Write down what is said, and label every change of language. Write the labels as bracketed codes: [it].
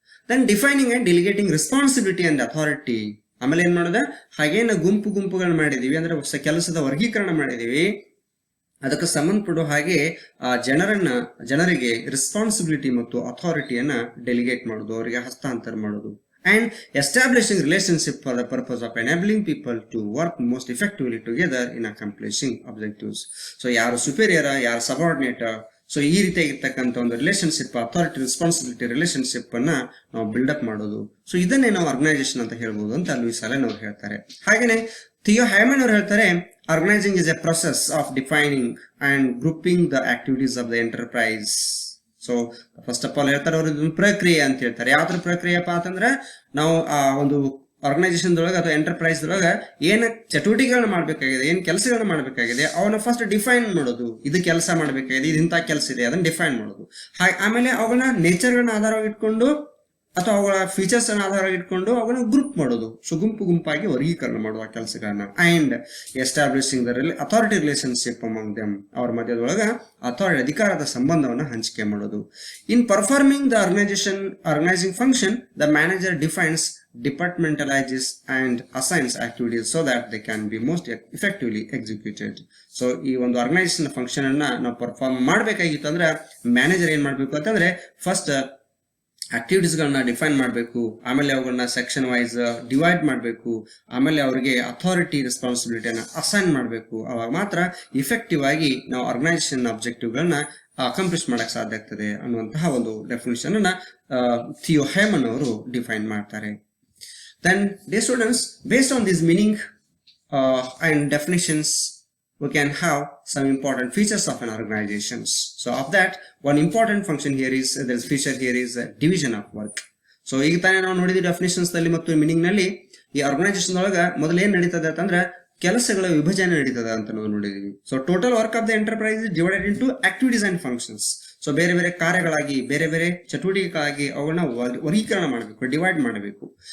[en] Then defining and delegating responsibility and authority. [kn] ಆಮೇಲೆ ಏನ್ ಮಾಡೋದ, ಹಾಗೇನ ಗುಂಪುಗಳನ್ನ ಮಾಡಿದೀವಿ ಅಂದ್ರೆ ಕೆಲಸದ ವರ್ಗೀಕರಣ ಮಾಡಿದೀವಿ, ಅದಕ್ಕೆ ಸಂಬಂಧಪಡುವ ಹಾಗೆ ಆ ಜನರಿಗೆ ರೆಸ್ಪಾನ್ಸಿಬಿಲಿಟಿ ಮತ್ತು ಅಥಾರಿಟಿಯನ್ನ ಡೆಲಿಗೇಟ್ ಮಾಡೋದು, ಅವರಿಗೆ ಹಸ್ತಾಂತರ ಮಾಡೋದು. [en] And establishing relationship for the purpose of enabling people to work most effectively together in accomplishing objectives. [kn] So ಯಾರು superior, ಯಾರು subordinate, ಸೊ ಈ ರೀತಿಯಾಗಿರ್ತಕ್ಕಂಥ ಒಂದು ರಿಲೇಶನ್ಶಿಪ್, ಅಥಾರಿಟಿ ರೆಸ್ಪಾನ್ಸಿಬಿಲಿಟಿ ರಿಲೇಶನ್ಶಿಪ್ ಅನ್ನ ನಾವು ಬಿಲ್ಡಪ್ ಮಾಡೋದು. ಸೊ ಇದನ್ನೇ ನಾವು ಆರ್ಗನೈಸೇಷನ್ ಅಂತ ಹೇಳ್ಬೋದು ಅಂತ ಲೂಯಿಸ್ ಅಲೆನ್ ಅವರು ಹೇಳ್ತಾರೆ. ಹಾಗೇನೆ ಥಿಯೋ ಹ್ಯಾಮನ್ ಅವರು ಹೇಳ್ತಾರೆ, [en] Organizing is a process of defining and grouping the activities of the enterprise. [kn] So [en] first of all [kn] ಹೇಳ್ತಾರೆ ಅವರು ಇದೊಂದು ಪ್ರಕ್ರಿಯೆ ಅಂತ ಹೇಳ್ತಾರೆ. ಯಾವ ತರ ಪ್ರಕ್ರಿಯೆಪ್ಪ ಅಂತಂದ್ರೆ ನಾವು ಆ ಒಂದು ಆರ್ಗನೈಸೇಷನ್ ದೊಳಗೆ ಅಥವಾ ಎಂಟರ್ಪ್ರೈಸ್ ದೊಳಗೆ ಏನ ಚಟುವಟಿಕೆಗಳನ್ನ ಮಾಡ್ಬೇಕಾಗಿದೆ, ಏನ್ ಕೆಲಸಗಳನ್ನ ಮಾಡ್ಬೇಕಾಗಿದೆ ಅವನ್ನ ಫಸ್ಟ್ ಡಿಫೈನ್ ಮಾಡೋದು. ಇದು ಕೆಲಸ ಮಾಡ್ಬೇಕಾಗಿದೆ, ಇದು ಇಂಥ ಕೆಲಸ ಇದೆ, ಅದನ್ನ ಡಿಫೈನ್ ಮಾಡೋದು. ಆಮೇಲೆ ಅವುಗಳನ್ನ ನೇಚರ್ಗಳನ್ನ ಆಧಾರವಾಗಿ ಇಟ್ಕೊಂಡು ಅಥವಾ ಅವುಗಳ ಫೀಚರ್ಸ್ ಅನ್ನ ಆಧಾರವಾಗಿ ಇಟ್ಕೊಂಡು ಅವುಗಳನ್ನ ಗ್ರೂಪ್ ಮಾಡೋದು. ಸೊ ಗುಂಪಾಗಿ ವರ್ಗೀಕರಣ ಮಾಡುವ ಕೆಲಸಗಳನ್ನ. [en] and establishing the authority relationship among them, [kn] ಅವರ ಮಧ್ಯದೊಳಗ ಅಥಾರಿಟಿ ಅಧಿಕಾರದ ಸಂಬಂಧವನ್ನ ಹಂಚಿಕೆ ಮಾಡೋದು. [en] In performing the organising function the manager defines, departmentalizes and assigns activities so that they can be most effectively executed. [kn] So ಈ ಒಂದು ಆರ್ಗನೈಸೇಷನ್ ಫಂಕ್ಷನ್ ಅನ್ನ ನಾವು ಪರ್ಫಾರ್ಮ್ ಮಾಡ್ಬೇಕಾಗಿತ್ತು ಅಂದ್ರೆ ಮ್ಯಾನೇಜರ್ ಏನ್ ಮಾಡ್ಬೇಕು ಅಂತಂದ್ರೆ ಫಸ್ಟ್ ಆಕ್ಟಿವಿಟೀಸ್ ಗಳನ್ನ ಡಿಫೈನ್ ಮಾಡಬೇಕು, ಆಮೇಲೆ ಅವುಗಳನ್ನ ಸೆಕ್ಷನ್ ವೈಸ್ ಡಿವೈಡ್ ಮಾಡಬೇಕು, ಆಮೇಲೆ ಅವರಿಗೆ ಅಥಾರಿಟಿ ರೆಸ್ಪಾನ್ಸಿಬಿಲಿಟಿಯನ್ನ ಅಸೈನ್ ಮಾಡಬೇಕು. ಅವಾಗ ಮಾತ್ರ ಇಫೆಕ್ಟಿವ್ ಆಗಿ ನಾವು ಆರ್ಗನೈಸೇಷನ್ ಆಬ್ಜೆಕ್ಟಿವ್ ಗಳನ್ನ ಅಕಾಂಪ್ಲಿಷ್ ಮಾಡಕ್ ಸಾಧ್ಯ ಆಗ್ತದೆ ಅನ್ನುವಂತಹ ಒಂದು ಡೆಫಿನಿಷನ್ ಅನ್ನ ಥಿಯೋ ಹೈಮನ್ ಅವರು ಡಿಫೈನ್ ಮಾಡ್ತಾರೆ. [en] Then, dear students, based on this meaning and definitions, we can have some important features of an organization. So, of that, one important function here is, there is feature here is division of work. [kn] So, ಈಗ ತಾನೇ ನಾವು ನೋಡಿದ definitions ನಲ್ಲಿ ಮತ್ತು meaning ನಲ್ಲಿ ಈ organisation ಒಳಗ ಮೊದಲು ಏನ್ ನಡೀತದೆ ಅಂತಂದ್ರೆ ಕೆಲಸಗಳ ವಿಭಜನೆ ನಡೀತದೆ ಅಂತ ನಾವು ನೋಡಿದೀವಿ. [en] So total work of the enterprise is divided into activities and functions. [kn] So ಬೇರೆ ಬೇರೆ ಕಾರ್ಯಗಳಾಗಿ, ಬೇರೆ ಬೇರೆ ಚಟುವಟಿಕೆಗಳಾಗಿ ಅವುಗಳನ್ನ ವರ್ಗೀಕರಣ ಮಾಡಬೇಕು, ಡಿವೈಡ್ ಮಾಡಬೇಕು.